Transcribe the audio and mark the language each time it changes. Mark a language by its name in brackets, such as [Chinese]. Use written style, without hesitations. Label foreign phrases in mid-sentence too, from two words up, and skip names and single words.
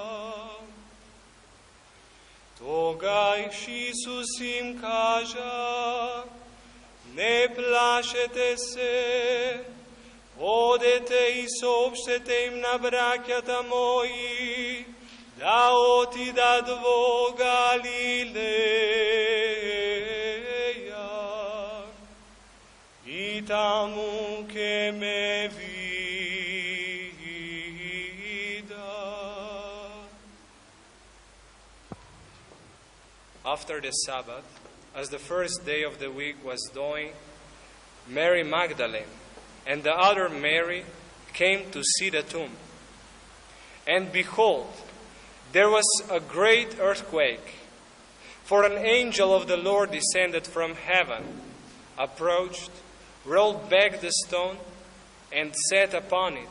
[Macedonian] Тога Исус им кажа: не плашете се, одете и соопштете им на браќата мои, да отидат во Галилеја, и таму ќе ме видат. [English] After the Sabbath, as the first day of the week was dawning, Mary Magdalene and the other Mary came to see the tomb. And behold, there was a great earthquake, for an angel of the Lord descended from heaven, approached, rolled back the stone, and sat upon it.